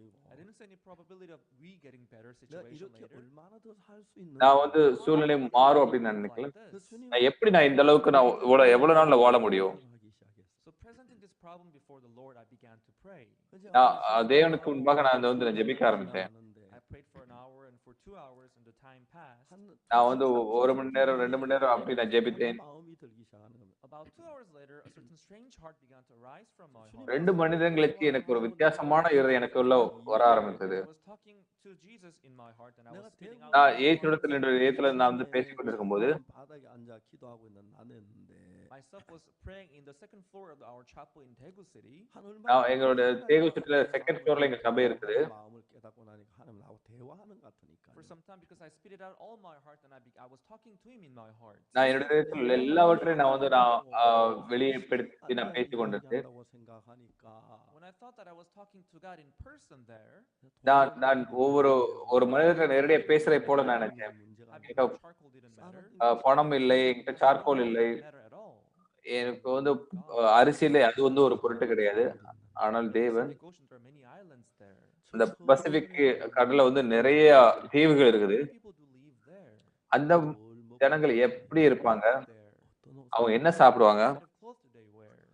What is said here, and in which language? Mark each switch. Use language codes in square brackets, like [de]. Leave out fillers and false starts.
[en] I didn't see any probability of we getting better [ko] 내가 [en] situation [ko] 이렇게 [en] later. [ko] 얼마나 더 살 수 있는 [ta] நான் வந்து சூழ்நிலை மாறும் அப்படின்னு நான் நினைக்கல. [en] Like this. [ta] நான் எப்படி நான் இந்த அளவுக்கு நான் எவ்வளவு நாள்ல வாழ முடியும்? [ko] 하기 시작했어. [en] So presenting this problem before the Lord, I began to pray. [ta] நான் தேவனுக்கு முன்பாக நான் வந்து நான் ஜெபிக்க ஆரம்பித்தேன். [en] I prayed for an hour and for 2 hours, and the time passed. [ta] நான் வந்து 1 மணி நேரம் 2 மணி நேரம் அப்படி நான் ஜெபித்தேன். [ko] 마음이 들기 시작하는 겁니다. [en] About 2 hours later, a certain strange heart began to rise from my heart. [ta] 2 மணி நேரங்களுக்கு எனக்கு ஒரு வித்தியாசமான இருதயம் எனக்கு உள்ள வர ஆரம்பித்தது. [en] I was talking to Jesus in my heart, and I was spitting out. [ta] நான் இயேசுவிடத்தில் என்ற இதயத்துல நான் வந்து பேசிக் கொண்டிருக்கும்போது [ko] 바닥에 앉아 기도하고 있는 나였는데 [en] Myself was praying in the second floor of our chapel in Daegu City. [ta] நான் எங்களோட தேகு சுற்றில செகண்ட் ஃப்ளோர்ல எங்க சபை இருக்குது. [ko] 마음을 깨닫고 나니까 하나님 나하고 대화하는 것 같으니까 [en] For some time, because I spit it out all my heart, and I was talking to him in my heart. [ta] நான் என்னுடைய இதயத்தில் எல்லாவற்றையும் நான் வந்து நான் வெளிப்படுத்தி நான் பேசிக் கொண்டிருந்தேன். [ko] 한다고 생각하니까 [en] When I thought that I was talking to God in person there, [ta] நான் ஒரு மனிதர்கள் நேரடியா பேசுறதை போல நான் நினைச்சேன். [ko] 문제가 [en] I [ta] எனக்கு [en] believe charcoal didn't matter. [ta] பணம் இல்லை, என்கிட்ட சார்கோல் இல்லை, [en] Matter at all. [ta] எனக்கு வந்து அரிசியில அது வந்து ஒரு பொருட்டு கிடையாது. ஆனால் தேவன் [en] Pacific Ocean, there are many islands there. [ta] அந்த பசிபிக் கடல்ல வந்து நிறைய தீவுகள் இருக்குது. [en] Many people do live there. [ta] அந்த ஜனங்கள் எப்படி [en] Who [ta] இருப்பாங்க? [en] live there? [ta] அவங்க என்ன சாப்பிடுவாங்க? [en] What kind of clothes do they wear?